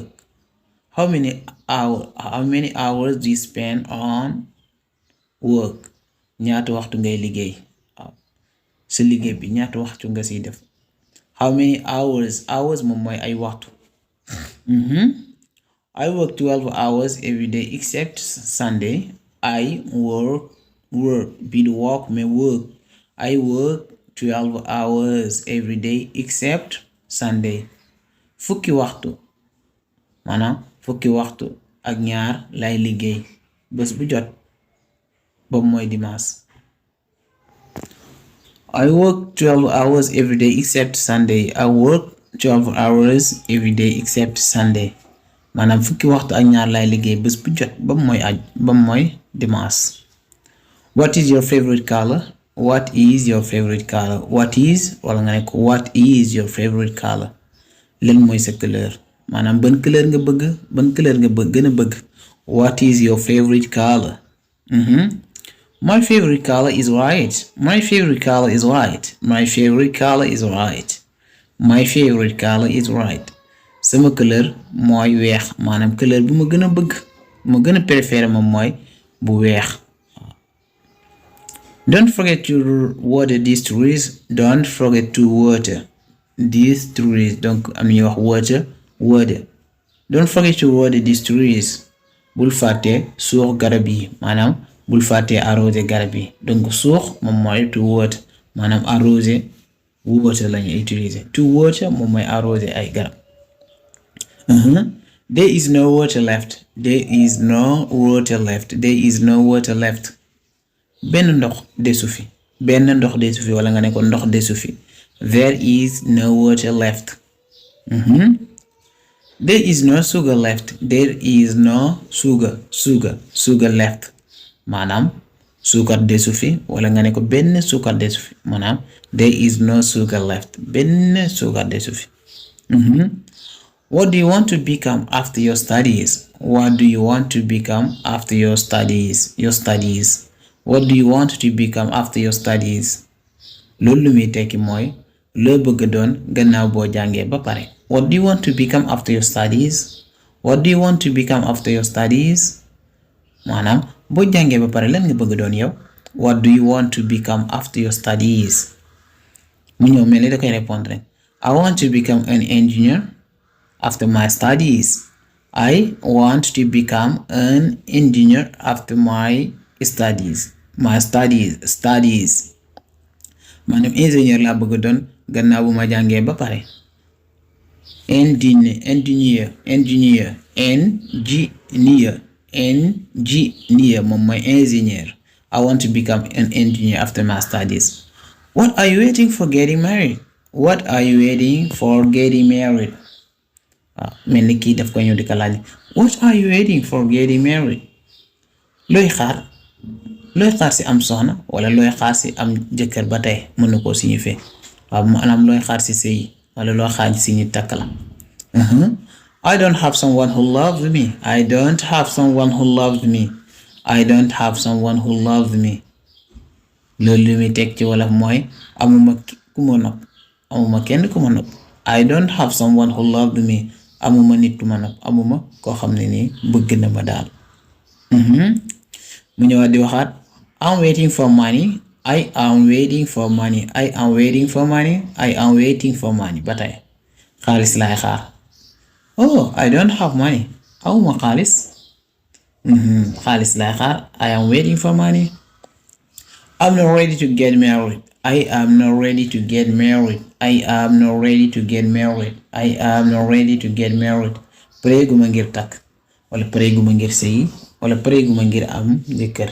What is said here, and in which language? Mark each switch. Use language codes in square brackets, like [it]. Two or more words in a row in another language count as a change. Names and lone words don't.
[en] How many hours do you spend on work? [wo] ñaata waxtu ngay liggéey waaw sa liggéey bi ñaata waxtu nga siy def. [en] How many hours [wo] moom mooy ay waxtu. [en] I work 12 hours every day except Sunday. I work [wo] bi du [en] work mais work. I work 12 hours every day except Sunday. [wo] fukki waxtu ak ñaar lay liggéey bés bu jot boobu mooy dimanche. [en] I work 12 hours every day except Sunday. I work 12 hours every day except Sunday. [wo] maanaam fukki waxtu ak ñaar lay liggéey bés bu jot ba mooy dimanche. [en] What is your favorite color? What is your favorite color? [wo] wala nga ne ko [en] what is your favorite color? [wo] lan mooy sa couleur maanaam ban couleur nga gën a bëgg. [en] What is your favorite color? My favorite color is white. My favorite color is white. My favorite color is white. My favorite color is white. [wo] sama couleur mooy weex maanaam couleur bu ma gën a bëgg ma gën a préféré moom mooy bu weex. [en] Don't forget to water these trees. Don't forget to water these trees. [wo] donc am ñuy wax water. [en] Don't forget to water these trees. [wo] bul fàtte suux garab yi maanaam bul fàtte arroser garab yi. donc suux moom mooy [en] to water [wo] maanaam arroser water lañu utiliser. [en] to water [wo] moom mooy arroser ay garab. [en] There is no water left. There is no water left. There is no water left. benn ndox desu fi wala nga ne ko ndox desu fi. There is no water left. There is no sugar left. There is no sugar left. [wo] maanaam suukar desu fi wala nga ne ko benn suukar desu fi maanaam [en] there is no sugar left [wo] benn suukar desu fi. [en] What do you want to become after your studies? What do you want to become after your studies? What do you want to become after your studies? [wo] Loolu lu muy tekki mooy loo bëgg doon gannaaw boo jàngee ba pare. [en] What do you want to become after your studies? What do you want to become after your studies? [wo] Maanaam boo jàngee ba pare lan nga bëgg doon yow? [en] What do you want to become after your studies? [wo] Mu ñëw mel ni da koy répondre. [en] I want to become an engineer after my studies. I want to become an engineer after my studies. [wo] Maanaam ingénieur laa bëgg doon gannaaw bu ma jàngee ba pare. Engineer moom mooy ingénieur. [en] I want to become an engineer after my studies. What are you waiting for getting married? What are you waiting for getting married? [wo] Mel ni kii daf ko ñëw di ko laaj. [en] What are you waiting for getting married? [wo] Looy xaar si am soxna wala looy xaar si am jëkkër ba tey mën na koo signifier. Maanaam looy xaar si sëy wala loo xaar si ñu takk la. [en] I don't have someone who loves me. I don't have someone who loves me. [wo] Loolu lu muy teg ci wolof mooy amuma ku ma nopp amuma kenn ku ma nopp. [en] I don't have someone who loved me. [wo] Amuma nit ku ma nopp amuma koo xam ne nii bëgg na ma daal. Mu ñëwaat di waxaat [en] I'm waiting for money. I am waiting for money [wo] ba tey xaalis laay xaar. [en] Oh, I don't have money. [wo] Amuma xaalis. Xaalis laay xaar. [en] I am waiting for money. I'm not ready to get married. I am not ready to get married. [wo] Pareeguma ngir takk wala pareeguma ngir sëy wala pareeguma ngir am jëkkër.